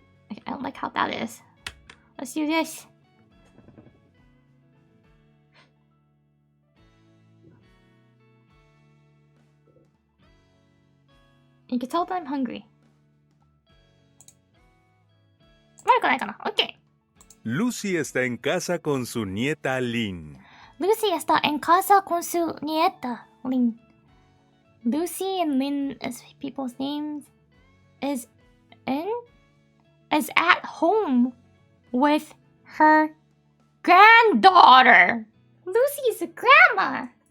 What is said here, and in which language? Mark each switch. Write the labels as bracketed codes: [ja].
[en] Okay, I don't like how that is. Let's do this. You can tell that I'm hungry. Okay. [es] Lucy está en casa con su nieta Lynn. Lucy está en casa con su nieta Lin. [en] Lucy and Lin as people's names is at home with her granddaughter. Lucy's a grandma.